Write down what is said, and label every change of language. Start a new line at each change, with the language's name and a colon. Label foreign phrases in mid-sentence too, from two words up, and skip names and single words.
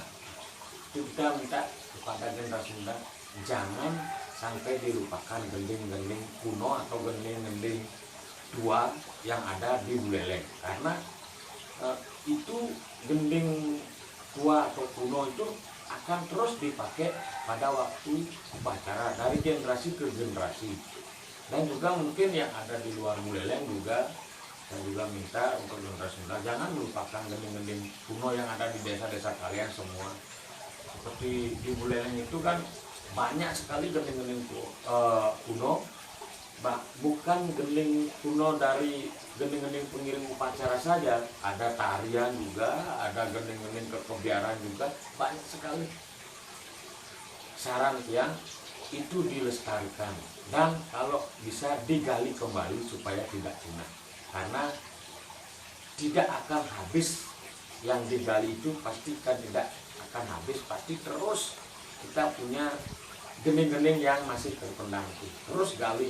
Indonesian: Itu kita minta kepada generasi muda jangan sampai dilupakan gending-gending kuno atau gending-gending tua yang ada di Buleleng, karena itu gending tua atau kuno itu akan terus dipakai pada waktu upacara dari generasi ke generasi. Dan juga mungkin yang ada di luar Buleleng juga, saya juga minta untuk generasi muda jangan melupakan gending-gending kuno yang ada di desa-desa kalian semua. Seperti di Buleleng itu kan banyak sekali gending-gending kuno, bukan gending kuno dari gending-gending pengiring upacara saja, ada tarian juga, ada gending-gending kebiaran juga, banyak sekali. Saran yang itu dilestarikan dan kalau bisa digali kembali supaya tidak punah, karena tidak akan habis. Yang digali itu pastikan tidak akan habis, pasti terus kita punya gending-gending yang masih terpendam itu terus gali.